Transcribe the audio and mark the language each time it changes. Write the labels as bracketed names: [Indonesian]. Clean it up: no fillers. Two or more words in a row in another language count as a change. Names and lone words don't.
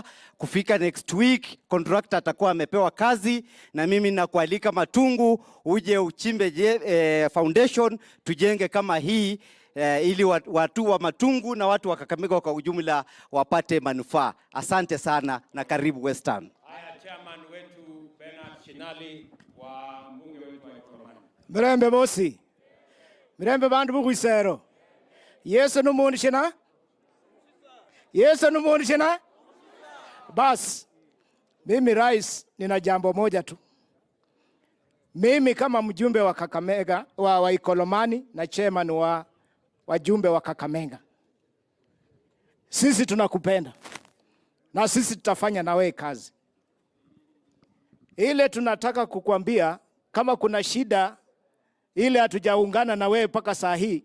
[Swahili] Kufika [English] next week [Swahili] contractor atakuwa amepewa kazi, na mimi nakualika Matungu uje uchimbe foundation tujenge kama hii ili watu wa Matungu na watu wa Kakamega kwa ujumla wapate manufaa. Asante sana na karibu Western. Haya, chairman wetu Bernard Shinali wa mbunge wetu wa Ikolomani. [Luyia] Mirembe bosi. Mirembe bandu bugwisero. Yesu numundishina? Yesu numundishina? [Swahili] Bas, mimi rais nina jambo moja tu. Mimi kama mjumbe wa Kakamega, wa Ikolomani na chairman wa wajumbe wa Kakamega. Sisi tunakupenda. Na sisi tutafanya na wewe kazi. Ile tunataka kukuambia kama kuna shida ile hatujaungana na wewe mpaka saa hii.